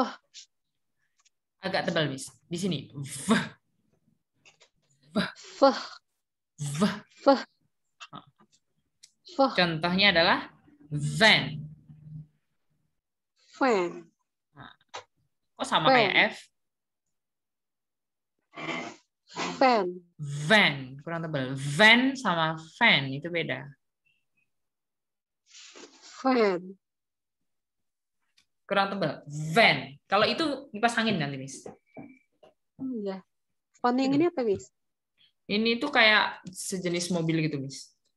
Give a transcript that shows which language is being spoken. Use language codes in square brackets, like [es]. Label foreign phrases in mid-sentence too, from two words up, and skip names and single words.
[id] Agak tebal, Miss. Di sini. V. V. V. V. V. V. Contohnya adalah van. Van. Kok sama kayak F? Van. Van. Kurang tebal. Van sama van itu beda. Van. Kurang tebal. Van. Kalau itu kipas angin nanti, Miss. Iya. Van yang ini apa, Miss? Ini tuh kayak sejenis mobil gitu, Miss.